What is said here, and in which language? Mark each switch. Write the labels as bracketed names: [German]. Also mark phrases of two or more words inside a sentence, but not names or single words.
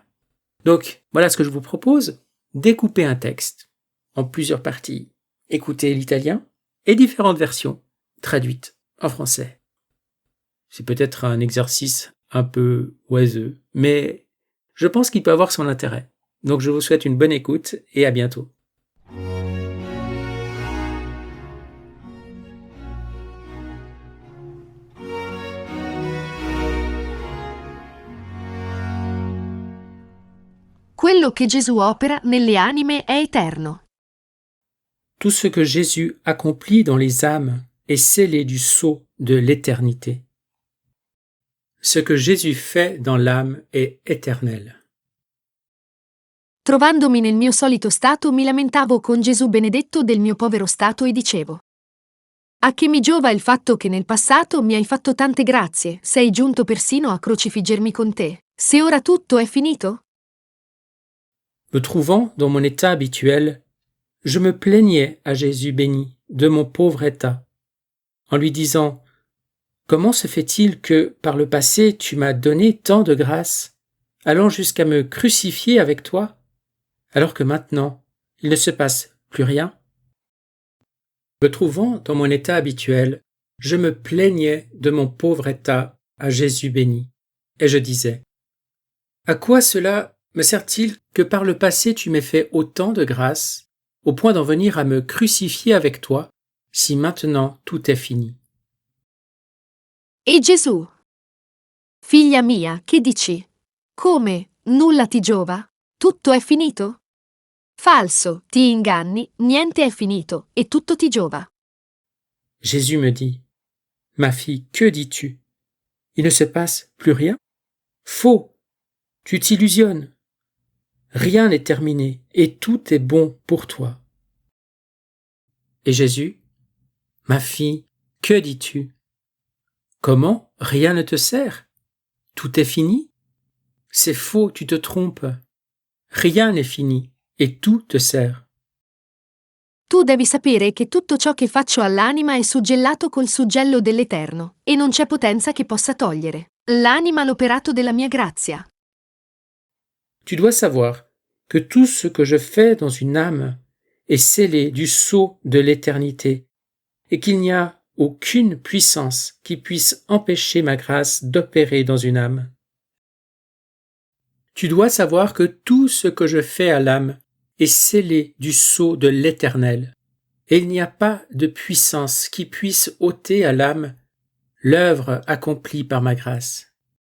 [French] Donc, voilà ce que je vous propose, découper un texte en plusieurs parties, écouter l'italien et différentes versions traduites en français. C'est peut-être un exercice un peu oiseux, mais je pense qu'il peut avoir son intérêt. Donc je vous souhaite une bonne écoute et à bientôt. [Italian] Quello che Gesù opera nelle anime è eterno. [French] Tout ce que Jésus accomplit dans les âmes est scellé du sceau de l'éternité. Ce que Jésus fait dans l'âme est éternel. [Italian] Trovandomi nel mio solito stato, mi lamentavo con Gesù benedetto del mio povero stato e dicevo: a che mi giova il fatto che nel passato mi hai fatto tante grazie, sei giunto persino a crocifiggermi con te, se ora tutto è finito? [French] Me trouvant dans mon état habituel, je me plaignais à Jésus béni de mon pauvre état, en lui disant « Comment se fait-il que, par le passé, tu m'as donné tant de grâce, allant jusqu'à me crucifier avec toi, alors que maintenant, il ne se passe plus rien ?» Me trouvant dans mon état habituel, je me plaignais de mon pauvre état à Jésus béni, et je disais « À quoi cela me sert-il que par le passé tu m'aies fait autant de grâce, au point d'en venir à me crucifier avec toi, si maintenant tout est fini ?» [Italian] E Gesù: figlia mia, che dici? Come, nulla ti giova? Tutto è finito? Falso, ti inganni, niente è finito e tutto ti giova. [French] Jésus me dit « Ma fille, que dis-tu? Il ne se passe plus rien? Faux! Tu t'illusionnes. Rien n'est terminé et tout est bon pour toi. » Et Jésus, « Ma fille, que dis-tu? Comment rien ne te sert? Tout est fini? C'est faux, tu te trompes. Rien n'est fini et tout te sert. » [Italian] Tu devi sapere che tutto ciò che faccio all'anima è suggellato col suggello dell'Eterno, e non c'è potenza che possa togliere. L'anima l'operato della mia grazia. [French] Tu dois savoir que tout ce que je fais dans une âme est scellé du sceau de l'éternité, et qu'il n'y a aucune puissance qui puisse empêcher ma grâce d'opérer dans une âme. Tu dois savoir que tout ce que je fais à l'âme est scellé du sceau de l'Éternel, et il n'y a pas de puissance qui puisse ôter à l'âme l'œuvre accomplie par ma grâce.